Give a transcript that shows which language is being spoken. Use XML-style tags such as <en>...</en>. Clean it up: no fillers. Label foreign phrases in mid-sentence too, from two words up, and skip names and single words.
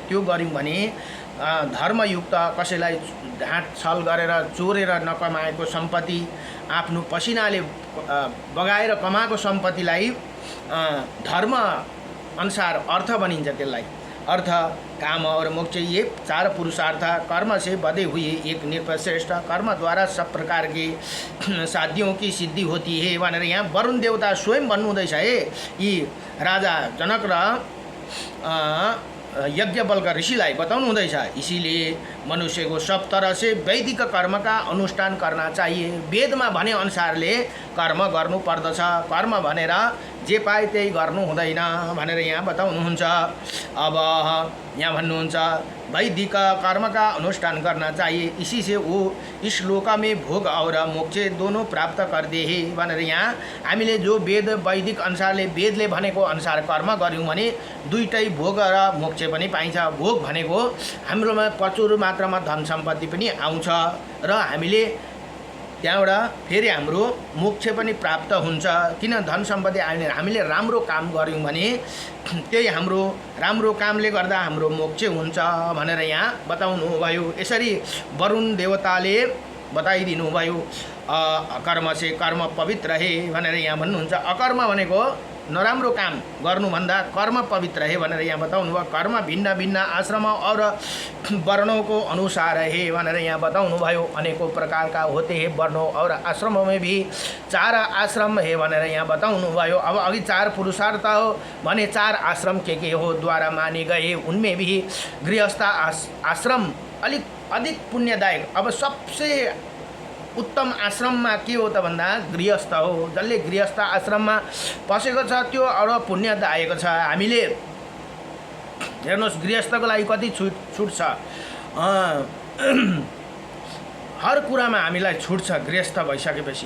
<ne>त्यो गऱ्यौँ भने धर्मयुक्त, कसैलाई ढाँट छल गरेर चोरेर नकमाएको सम्पत्ति, आफ्नो पसिनाले बगाएर कमाएको सम्पत्तिलाई धर्म अनुसार अर्थ बनिन्छ।</ne> <hi>त्यसलाई अर्थ, काम और मोक्ष ये चार पुरुषार्थ कर्म से बधे हुए एक निर्श्रेष्ठ कर्म द्वारा सब प्रकार के साध्यों की सिद्धि होती है</hi> <ne>भनेर यहाँ वरुण देवता स्वयं भन्नुहुँदैछ है। यी राजा जनक र यज्ञवल्क ऋषिलाई बताउनु हुँदैछ।</ne> <hi>इसीलिए मनुष्य को सब तरह से वैदिक कर्म का अनुष्ठान करना चाहिए।</hi> <ne>वेदमा भने अनुसारले कर्म गर्नु पर्दछ। कर्म भनेर जे पाए त्यही गर्नु हुँदैन भनेर यहाँ बताउनुहुन्छ। अब यहाँ भन्नुहुन्छ</ne> <hi>वैदिक कर्म का अनुष्ठान करना चाहिए, इसी से वो इस श्लोक में भोग और मोक्ष दोनों प्राप्त करते हैं</hi> <ne>भनेर यहाँ हामीले जो वेद वैदिक अनुसारले वेदले भनेको अनुसार कर्म गर्यौँ भने दुईटै भोग र मोक्ष पनि पाइन्छ। भोग भनेको हाम्रोमा प्रचुर मात्रामा धन सम्पत्ति पनि आउँछ र हामीले त्यहाँबाट फेरि हाम्रो मोक्ष पनि प्राप्त हुन्छ। किन धन सम्पत्ति आयो भने हामीले राम्रो काम गऱ्यौँ भने त्यही हाम्रो राम्रो कामले गर्दा हाम्रो मोक्ष हुन्छ भनेर यहाँ बताउनु भयो। यसरी वरुण देवताले बताइदिनु भयो।</ne> <hi>अकर्म से कर्म पवित्र है</hi> <ne>भनेर यहाँ भन्नुहुन्छ। अकर्म भनेको नराम्रो काम गर्नुभन्दा</ne> <hi>कर्म पवित्र है</hi> <ne>भनेर यहाँ बताउनु भयो।</ne> <hi>कर्म भिन्न भिन्न आश्रम और वर्णों को अनुसार है</hi> <ne>भनेर यहाँ बताउनु भयो।</ne> <hi>अनेकों प्रकार का होते हैं वर्णों और आश्रमों में भी 4 आश्रम है</hi> <ne>भनेर यहाँ बताउनु भयो। अब अघि 4 पुरुषार्थ हो भने 4 आश्रम के हो</ne> <hi>द्वारा माने गए, उनमें भी गृहस्थ आश्रम अधिक पुण्यदायक।</hi> <ne>अब सबसे उत्तम आश्रममा के हो त भन्दा गृहस्थ हो। जसले गृहस्थ आश्रममा बसेको छ त्यो अरू पुण्यदायक छ। हामीले हेर्नुहोस् गृहस्थको लागि कति छुट छ, हर कुरामा हामीलाई छुट छ गृहस्थ भइसकेपछि।</ne>